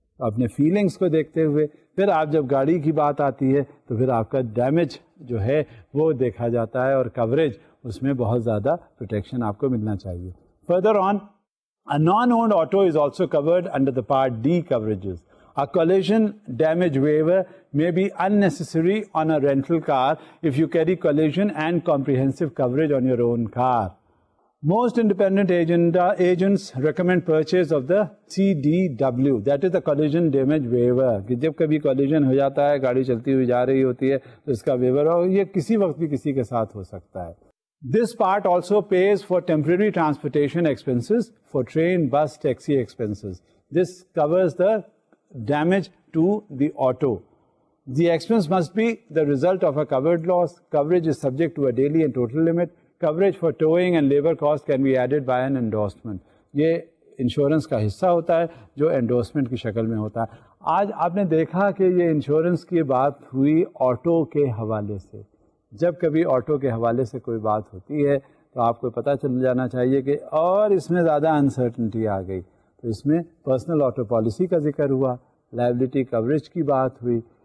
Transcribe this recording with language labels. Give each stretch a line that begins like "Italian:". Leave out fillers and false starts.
Urdu: اپنے فیلنگس کو دیکھتے ہوئے پھر آپ جب گاڑی کی بات آتی ہے تو پھر آپ کا ڈیمیج جو ہے وہ دیکھا جاتا ہے، اور کوریج اس میں بہت زیادہ پروٹیکشن آپ کو ملنا چاہیے۔ Further on,
English: a non-owned auto is also covered under the Part D coverages. A collision damage waiver may be unnecessary on a rental car if you carry collision and comprehensive coverage on your own car. Most independent agents recommend purchase of the CDW, that is the collision damage waiver.
Urdu: کہ جب کبھی collision ہو جاتا ہے، گاڑی چلتی ہوئی جا رہی ہوتی ہے تو اس کا waiver ہو، یہ کسی وقت بھی کسی کے ساتھ ہو سکتا ہے۔
English: This part also pays for temporary transportation expenses for train, bus, taxi expenses. This covers the damage to the auto. The expense must be the result of a covered loss. Coverage is subject to a daily and total limit. Coverage for towing and labor cost can be added by an endorsement.
Urdu: یہ insurance کا حصہ ہوتا ہے جو endorsement کی شکل میں ہوتا ہے۔ آج آپ نے دیکھا کہ یہ انشورنس کی بات ہوئی آٹو کے حوالے سے۔ جب کبھی آٹو کے حوالے سے کوئی بات ہوتی ہے تو آپ کو پتہ چل جانا چاہیے کہ اور اس میں زیادہ انسرٹنٹی آ گئی، تو اس میں پرسنل آٹو پالیسی کا ذکر ہوا، لائبلٹی کوریج کی بات ہوئی،